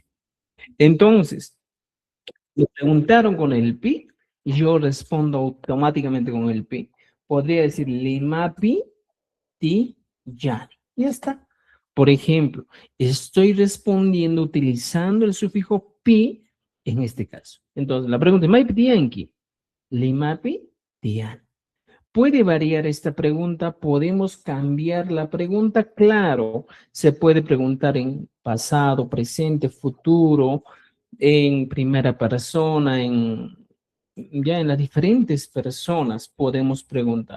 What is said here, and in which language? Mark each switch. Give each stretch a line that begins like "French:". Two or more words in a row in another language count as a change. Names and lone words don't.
Spanish: Entonces, me preguntaron con el pi, yo respondo automáticamente con el pi. Podría decir
Quechua: limapi ti yani.
Spanish: Ya está. Por ejemplo, estoy respondiendo utilizando el sufijo pi en este caso. Entonces, la pregunta es,
Quechua: ¿Maipi tianqui? Limapi tian.
Spanish: ¿Puede variar esta pregunta? ¿Podemos cambiar la pregunta? Claro, se puede preguntar en pasado, presente, futuro, en primera persona, ya en las diferentes personas podemos preguntar.